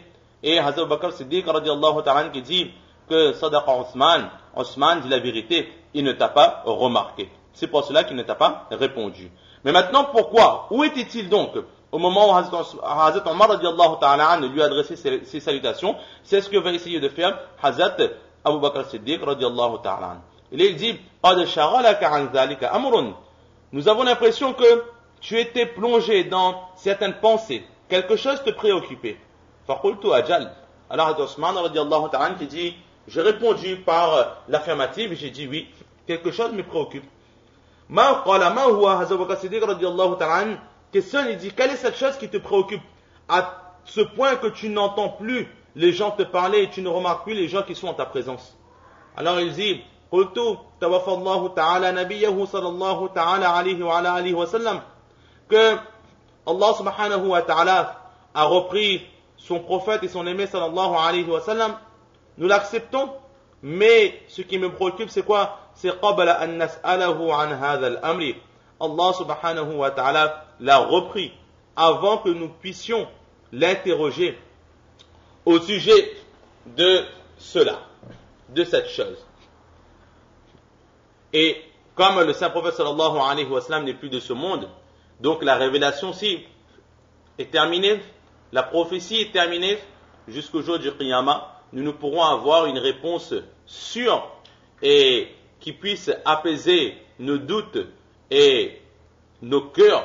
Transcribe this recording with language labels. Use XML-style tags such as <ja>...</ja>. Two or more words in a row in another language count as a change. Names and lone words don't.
<fr>Et Hazrat Abu Bakr Siddiq</fr> <ar>رضي الله تعالى عنه</ar> <fr>qui dit que Sadaqa Osman dit la vérité, il ne t'a pas remarqué. C'est pour cela qu'il ne t'a pas répondu. Mais maintenant, pourquoi? Où était-il donc au moment où Hazrat Omar</fr> <ar>رضي الله تعالى عنه</ar> <fr>lui a adressé ses salutations? C'est ce que va essayer de faire Hazrat Abu Bakr Siddiq</fr> <ar>رضي الله تعالى عنه.</ar> <fr>Il dit,</fr> <ar>قَدْ شَغَلَكَ عَنْ ذَلِكَ أَمْرٌ.</ar> <fr>Nous avons l'impression que tu étais plongé dans certaines pensées. Quelque chose te préoccupait.</fr> <ar>فَقُلْتُ أَجَلْ.</ar> <fr>Alors Hazrat Osman</fr> <ar>رضي الله تعالى عنه</ar> <fr>qui dit, j'ai répondu par l'affirmative, j'ai dit oui, quelque chose me préoccupe.</fr> <ar>ما قال ما هو?</ar> <fr>Hazrat Abu Bakr Siddiq</fr> <ar>رضي الله تعالى عنه</ar> <fr>questionne, il dit, quelle est cette chose qui te préoccupe à ce point que tu n'entends plus les gens te parler et tu ne remarques plus les gens qui sont en ta présence? Alors il dit,</fr> <ar>قلت توفى الله تعالى نبيه صلى الله تعالى عليه وعلى آله وسلم,</ar> <fr>que Allah</fr> <ar>سبحانه وتعالى</ar> <fr>a repris son prophète et son aimé</fr> <ar>صلى الله عليه وسلم.</ar> <fr>Nous l'acceptons, mais ce qui me préoccupe c'est quoi?</fr> <ar>C'est قبل أن نسأله عن هذا الأمر.</ar> <fr>Allah</fr> <ar>سبحانه وتعالى</ar> <fr>l'a repris avant que nous puissions l'interroger au sujet de cela, de cette chose. Et comme le saint prophète</fr> <ar>صلى الله عليه وسلم</ar> <fr>n'est plus de ce monde, donc la révélation si est terminée, la prophétie est terminée jusqu'au jour du Qiyamah, nous ne pourrons avoir une réponse sûre et qui puisse apaiser nos doutes et nos cœurs.</fr>